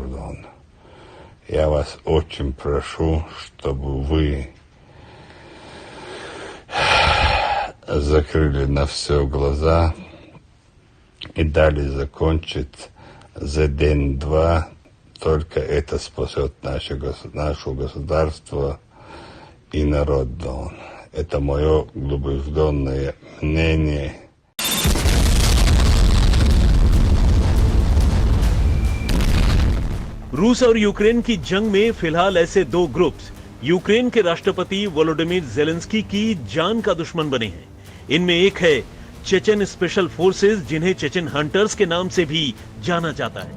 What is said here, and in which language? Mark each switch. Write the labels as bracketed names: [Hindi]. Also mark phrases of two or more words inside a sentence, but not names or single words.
[Russian] Я вас очень прошу, чтобы вы закрыли на все глаза и дали закончить за день-два. Только это спасет наше государство и народ Дон. Это мое убежденное мнение. [Hindi] रूस और यूक्रेन की जंग में फिलहाल ऐसे दो ग्रुप्स यूक्रेन के राष्ट्रपति वोलोडिमिर ज़ेलेंस्की की जान का दुश्मन बने हैं। इनमें एक है चेचन [English] special forces, [Hindi] जिन्हें चेचन हंटर्स के नाम से भी जाना जाता है।